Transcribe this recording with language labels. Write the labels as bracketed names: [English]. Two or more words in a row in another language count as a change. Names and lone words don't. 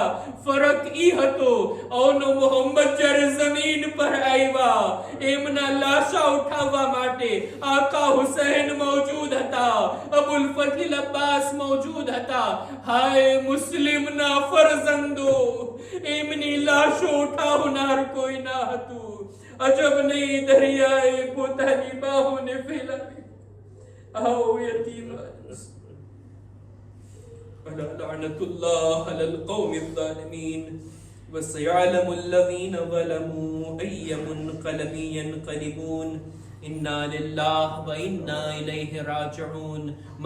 [Gujarati] ફરક ઈ હતો, ઓનો મોહમ્મદ જ્યારે જમીન પર આવ્યા, એમના લાશા ઉઠાવવા માટે આકા હુસૈન મોજૂદ હતા, અબુલ ફઝલ અબ્બાસ મોજૂદ હતા. હાય મુસ્લિમના ફરજંદો, એમની લાશો ઉઠાવનાર કોઈ ના હતું. અજબ નહીં, દરિયાએ પોતાની બાહોને ફેલાવી. [Urdu] آؤ یتیمان, [Arabic] لعنة الله على القوم الظالمين وسيعلم الذين ظلموا أي منقلب ينقلبون. إنا لله وإنا إليه راجعون.